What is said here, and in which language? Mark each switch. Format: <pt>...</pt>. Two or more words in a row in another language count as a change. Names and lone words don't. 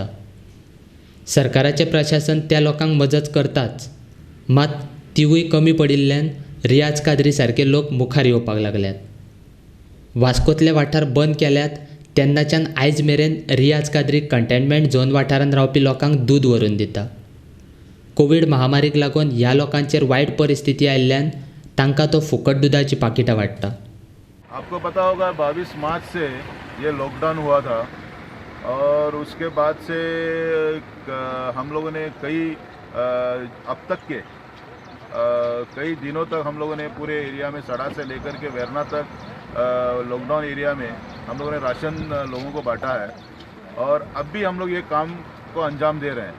<kok>सरकाराचें प्रशासन त्या लोकांक मजत करताच, मात तिवूय कमी पडिल्ल्यान रियाज काद्री सारके लोक मुखार येवपाक लागल्यात. वास्कोतले वाठार बंद केल्यात तेन्नाच्यान आयज मेरेन रियाज काद्री</kok> <en>containment zone</en> <kok>वाठारांत रावपी लोकांक दूद व्हरून दिता. कोवीड महामारीक लागून ह्या लोकांचेर वायट परिस्थिती आयिल्ल्यान तांकां तो फुकट दुदाची पाकिटां वाडटा.</kok> <hi>आपको पता होगा 22 मार्च से ये लॉकडाउन हुआ था और उसके बाद से हम लोगों ने अब तक के कई दिनों तक हम लोगों ने पूरे एरिया में सड़ा से लेकर के वेरना तक</hi> <en>lockdown area</en> <hi>में हम लोगों ने राशन लोगों को बांटा है और अब भी हम लोग ये काम को अंजाम दे रहे हैं.</hi>